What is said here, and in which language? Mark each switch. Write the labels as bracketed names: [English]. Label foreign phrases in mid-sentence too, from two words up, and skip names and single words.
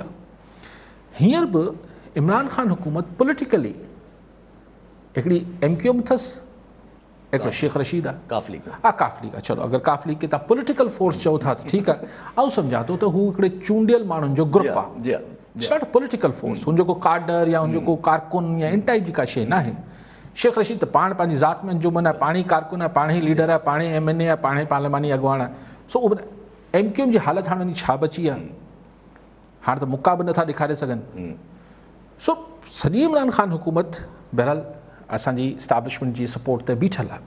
[Sindhi] हींअर बि इमरान ख़ान हुकूमत पॉलिटिकली हिकिड़ी MQM अथसि, हिकिड़ो शेख रशीद आहे, काफ़ली आहे. चलो अगरि काफ़ली खे तव्हां [English] political force [Sindhi] चओ था त ठीकु आहे, आउं सम्झां थो त हू हिकिड़े चूंडियल माण्हुनि जो ग्रुप आहे, [English] It's not political force. [Sindhi] हुनजो को कार्डर या हुनजो को कारकुन या इन टाइप जी का शइ न आहे. शेख रशीद त पाण पंहिंजी ज़ात में अंजुमन आहे, पाण ई कारकुन आहे, पाण ई लीडर आहे, पाण ई MNA आहे, पाण ई पार्लियामानी अॻुवाण आहे. सो MQM जी हालत हाणे छा बची आहे, हाणे त मुका बि नथा ॾेखारे सघनि. सो सॼी इमरान ख़ान हुकूमत बहरहाल असांजी इस्टेब्लिशमेंट जी सपोर्ट ते बीठल आहे.